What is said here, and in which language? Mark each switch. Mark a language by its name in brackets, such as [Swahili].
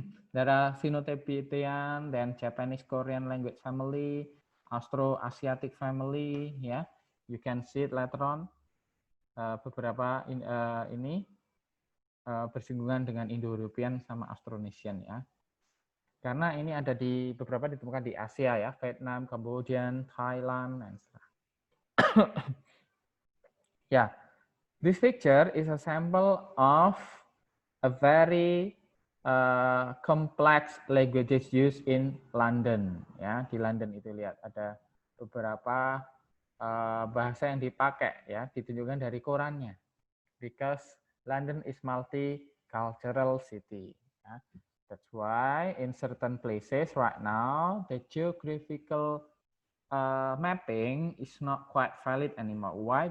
[English] There are Sino-Tibetan, then Japanese Korean language family, Austro-Asiatic family, ya. You can see it later on. [Indonesian] Beberapa ini bersinggungan dengan Indo-European sama Austronesian ya. Karena ini ada di beberapa ditemukan di Asia ya, Vietnam, Kamboja, Thailand, dan [English] yeah, this picture is a sample of a very complex languages used in London. [Indonesian] Ya, di London itu lihat ada beberapa bahasa yang dipakai ya, ditunjukkan dari korannya. [English] Because London is multicultural city. Ya. That's why in certain places right now the geographical mapping is not quite valid anymore. Why?